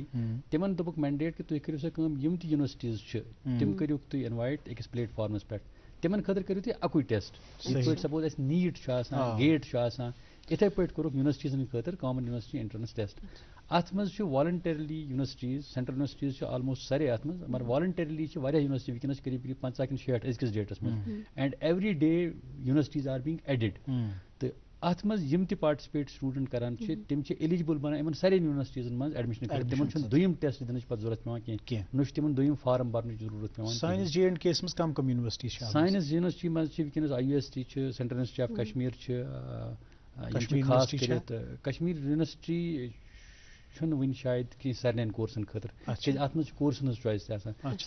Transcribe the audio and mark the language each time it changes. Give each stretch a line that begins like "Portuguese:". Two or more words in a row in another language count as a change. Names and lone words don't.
Kashmiri: تِمن دوٚپُکھ مینڈیٹ کہ تُہۍ کٔرِو سا کٲم، یِم تہِ یونیورسٹیز چھِ تِم کٔرِوکھ تُہۍ انوایٹ أکِس پلیٹ فارمس پٮ۪ٹھ، تِمن خٲطرٕ کٔرِو تُہۍ اکُے ٹیسٹ. یِتھ پٲٹھۍ سپوز اَسہِ نیٖٹ چھُ آسان، گیٹ چھُ آسان، یِتھے پٲٹھۍ کوٚرُکھ یونیورسٹیٖزن خٲطرٕ
English: common university entrance test.
Kashmiri: اتھ منٛز چھُ والنٹرلی یونیورسٹیٖز،
English: central universities
Kashmiri: چھِ آلموسٹ سارے اتھ منٛز، مگر والنٹرلی چھِ واریاہ یونیورسٹی وٕنکٮ۪نس قریٖب قریٖب 50 کِنہٕ 60 أزکِس ڈیٹس منٛز.
English: and every day universities are being added.
Kashmiri: تہٕ اتھ منٛز یِم تہِ پارٹسپیٹ سٹوٗڈنٹ کران چھِ تِم چھِ ایلِجبل بنان یِمن سارے یونیورسٹیٖزن منٛز ایڈمِشن کٔرِتھ. تِمن چھُنہٕ دوٚیِم ٹیسٹ دِنٕچ پتہٕ ضوٚرتھ پیوان کینٛہہ، نہ چھُ تِمن دوٚیِم فارم بھرنٕچ ضروٗرت پیوان. سٲنِس JNK یس منٛز کم کم یونیورسٹی چھِ؟ ساینس یونیورسٹی منٛز چھِ وٕنکٮ۪نس IUST چھِ، سینٹرل یونیورسٹی آف کشمیر چھِ، یِم چھِ خاص کٔرِتھ کشمیر یونیورسٹی چھُنہٕ وٕنہِ شاید کینٛہہ سارنٕے کورسن خٲطرٕ، کیازِ اتھ منٛز چھِ کورسن ہٕنٛز چویس تہِ آسان.